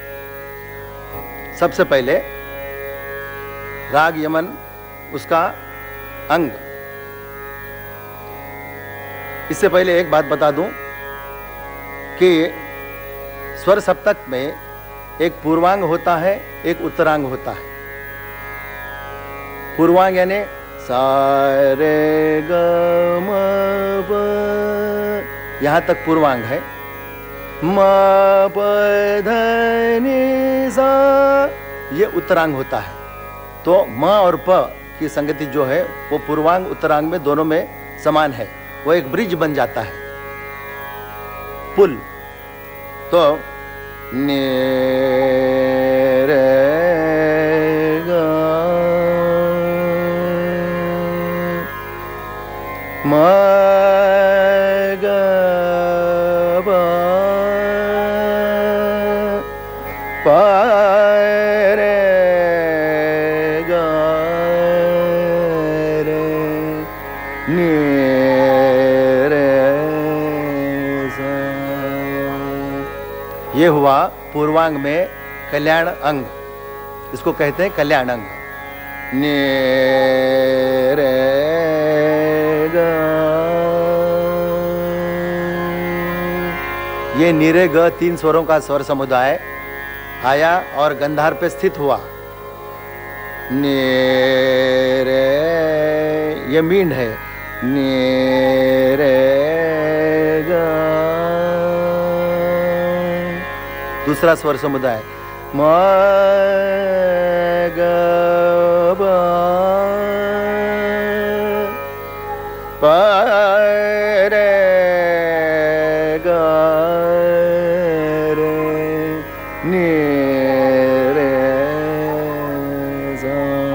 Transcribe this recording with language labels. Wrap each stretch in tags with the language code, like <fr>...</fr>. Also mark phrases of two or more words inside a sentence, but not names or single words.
<hi>सबसे पहले राग यमन उसका अंग। इससे पहले एक बात बता दूं कि स्वर सप्तक में एक पूर्वांग होता है, एक उत्तरांग होता है। पूर्वांग यानी सा रे ग म प, यहां तक पूर्वांग है। म प ध नि सा, ये उत्तरांग होता है। तो म और प की संगति जो है वो पूर्वांग उत्तरांग में दोनों में समान है, वो एक ब्रिज बन जाता है, पुल। तो नि रे ग म ग ब प रे ग रे नि रे सा। ये हुआ पूर्वांग में कल्याण अंग, इसको कहते हैं कल्याण अंग। नि रे ग, ये नि रे ग तीन स्वरों का स्वर समुदाय आया और गंधार पे स्थित हुआ ने रे, ये मींड है, ने रे गा। दूसरा स्वर समुदाय म ग ब प रे ग रे नि रे सा।</hi>